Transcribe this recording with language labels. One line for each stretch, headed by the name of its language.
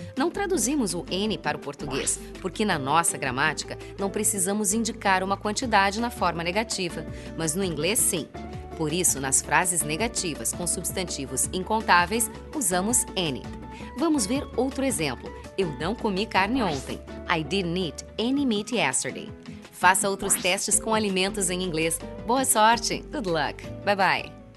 Portuguese: Não traduzimos o any para o português, porque na nossa gramática não precisamos indicar uma quantidade na forma negativa, mas no inglês sim. Por isso, nas frases negativas com substantivos incontáveis, usamos any. Vamos ver outro exemplo. Eu não comi carne ontem.
English: I didn't eat any meat yesterday.
Portuguese: Faça outros testes com alimentos em inglês. Boa sorte!
English: Good luck! Bye bye!